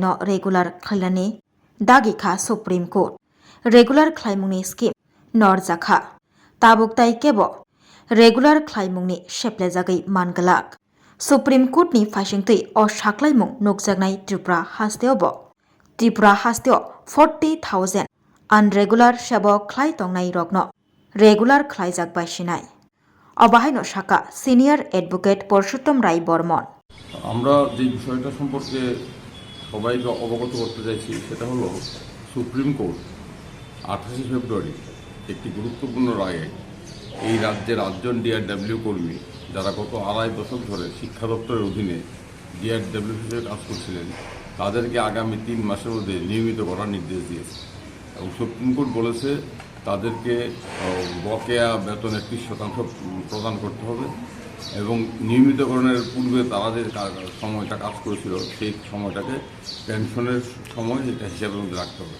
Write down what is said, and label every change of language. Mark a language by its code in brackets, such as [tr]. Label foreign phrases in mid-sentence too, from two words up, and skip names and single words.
[trp] no regular khlainani dagi kha Supreme Court regular khlaimungni scheme norjakha tabuktai kebo regular khlaimungni sheplajagai mangalak Supreme Court ni faisingtui o saklaimung nukjaknai Tripura hasteo 40,000 unregular sebo khlai tongnai rokno regular khlaijak bai sinai অবাহাইনো শাখা [en] senior advocate [trp] পরশুত্তম রায় বর্মন। [bn] আমরা যে বিষয়টা সম্পর্কে সবাইকে অবগত করতে চাইছি সেটা হলো সুপ্রিম কোর্ট 28 ফেব্রুয়ারি একটি গুরুত্বপূর্ণ রায়ে এই রাজ্যের 8 জন ডিআরডব্লিউ কর্মী যারা গত 2.5 দশক ধরে শিক্ষা দপ্তরের অধীনে ডিআরডব্লিউ হিসেবে কাজ করছিলেন তাদেরকে আগামী 3 মাসের মধ্যে নিয়মিত করার নির্দেশ দিয়েছে এবং সুপ্রিম কোর্ট বলেছে তাদেরকে বকেয়া বেতনের 30% প্রদান করতে হবে এবং নিয়মিতকরণের পূর্বে তারা যে সময়টা কাজ করেছিল সেই সময়টাকে পেনশনের সময় এটা হিসাবের মধ্যে রাখতে হবে।